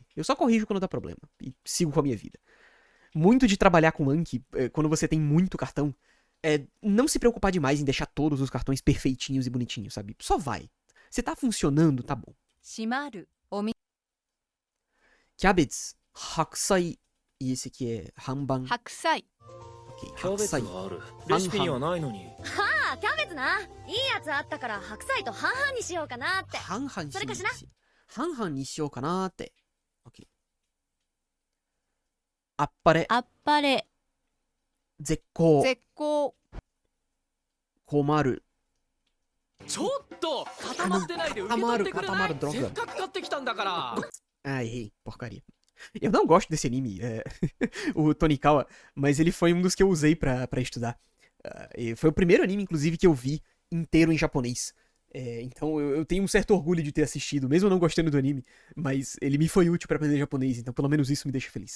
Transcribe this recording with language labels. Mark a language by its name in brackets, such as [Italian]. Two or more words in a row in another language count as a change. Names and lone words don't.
[Portuguese] Eu só corrijo quando dá problema e sigo com a minha vida. Muito de trabalhar com Anki, quando você tem muito cartão, é não se preocupar demais em deixar todos os cartões perfeitinhos e bonitinhos, sabe? Só vai. Se tá funcionando, tá bom. Kyabetes, Hakusai, e esse aqui é Hanban. Hakusai. Ok, Hakusai. [Japanese] レシピにはないのに。はあ、キャベツな。いいやつあったから白菜と半々にしようかなって。半々にしそれかしら。半々にしようかなって。OK。あっぱれ。あっぱれ。絶好。絶好。困る。ちょっと固まってないで受け取ってくれない？せっかく買ってきたんだから。 [Portuguese] Ah, errei. Porcaria. Eu não gosto desse anime, o Tonikawa, mas ele foi um dos que eu usei pra estudar. Foi o primeiro anime, inclusive, que eu vi inteiro em japonês. Então eu tenho um certo orgulho de ter assistido, mesmo não gostando do anime, mas ele me foi útil pra aprender japonês, então pelo menos isso me deixa feliz.